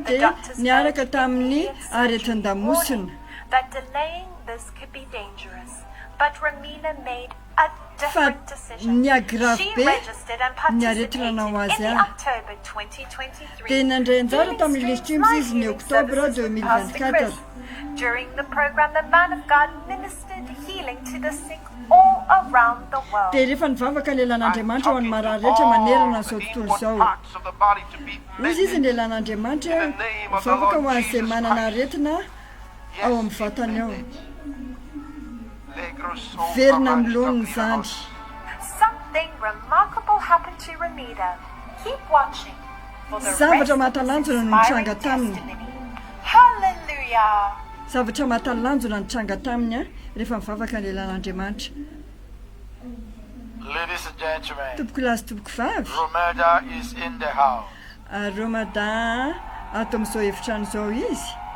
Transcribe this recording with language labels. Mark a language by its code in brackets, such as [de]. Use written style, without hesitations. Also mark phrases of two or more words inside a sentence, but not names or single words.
[en] The doctors urged that delaying this could be dangerous, but Ramita made a different decision. She registered and participated in the October 2023 Pastor Chris. During the program, the man of God ministered healing to the sick all around the world. [mg] Dia rehefa nivavaka ny lelan'Andriamanitra ho an'ny marary rehetra manerana izao tontolo izao. Izy izy ny lelan'Andriamanitra mivavaka ho an'izay manana aretina ao amin'ny vatany ao. Verina miloniny izany. [en] Something remarkable happened to Ramita. Keep watching for the rest [mg] zavatra mahatalanjona no nitranga taminy. [en] Hallelujah. [mg] Zavatra mahatalanjona nitranga taminy rehefa mivavaka ny lelan'Andriamanitra. [en] Ladies and gentlemen, [mg] tompoko lahy sy tompoko vavy. [en] Ramita is in the house. [mg] Ramita ato amin'izao efitrano izao izy.